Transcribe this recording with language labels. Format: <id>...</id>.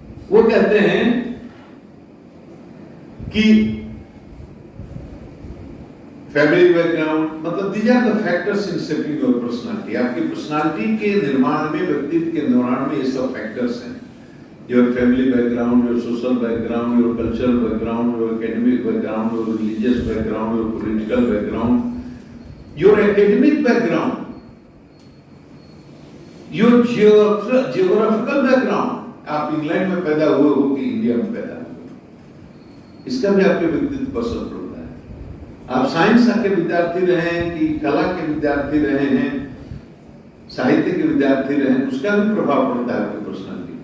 <hi>वो कहते हैं कि फैमिली बैकग्राउंड, मतलब</hi> <en>These are the factors in shaping your personality.</en> <hi>आपकी पर्सनालिटी के निर्माण में, व्यक्तित्व के निर्माण में ये सब फैक्टर्स हैं।</hi> <en>Your family background, your social background, your cultural background, your academic background, your religious background, your political background, your academic background, your geographical background।</en> <hi>आप इंग्लैंड में पैदा हुए हो कि इंडिया में पैदा हुए, इसका भी आपके व्यक्तित्व पर असर पड़ता है। आप साइंस के विद्यार्थी रहे हैं कि कला के विद्यार्थी रहे हैं, साहित्य के विद्यार्थी रहे हैं, उसका भी प्रभाव पड़ता है आपकी पर्सनालिटी।</hi>